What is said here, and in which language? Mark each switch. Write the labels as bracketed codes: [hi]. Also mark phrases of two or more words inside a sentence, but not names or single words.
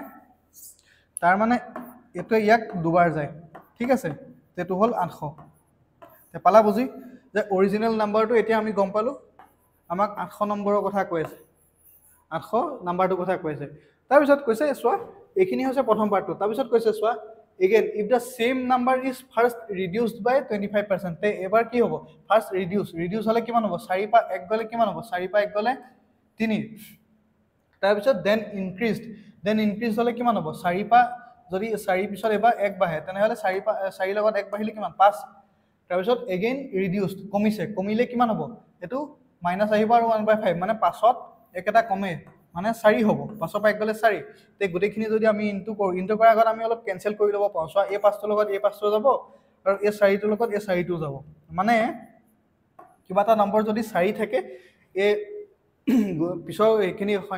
[as] মানে এটো ইয়াক দুবাৰ যায় ঠিক আছে তেটো হল 800 তে পালা বুজি যে অৰিজিনাল নাম্বাৰটো এতিয়া আমি গম পালো আমাক 800 নম্বৰৰ কথা কৈ আছে 800 নাম্বাৰটো কথা কৈ আছে তাৰ পিছত কৈছে চোৱা এখিনি হৈছে প্ৰথম পাৰ্টটো তাৰ পিছত কৈছে চোৱা [en] again if the same number is first reduced by 25% [as] তে এবাৰ কি হ'ব [en] first reduce [as] হলে কিমান হ'ব 4 পা 1 গলে কিমান হ'ব 4 পা 1 গলে 3 তাৰ পিছত [en] then increased [as] হলে কিমান হ'ব 4 পা যদি 4 পিছত এবাৰ 1 বাঢ়ে তেনেহলে 4 পা 4 লগত 1 বাঢ়িলে কিমান 5 তাৰ পিছত [en] again reduced [as] কমিলে কিমান হ'ব এটো মাইনাস আহিব আৰু 1/5 মানে 5ত একটা কমে মানে 4 হ'ব 5 পা 1 গলে 4 তে গুটেখিনি যদি আমি ইনটু কৰাৰ আগত আমি অলপ কেনসেল কৰি লব পাওঁ সো এই 5 লগত এই 5 যাব আৰু এই 4 টোৰ লগত এই 4 টো যাব মানে কিবা এটা নম্বৰ যদি 4 থাকে এই পিছৰ এখিনি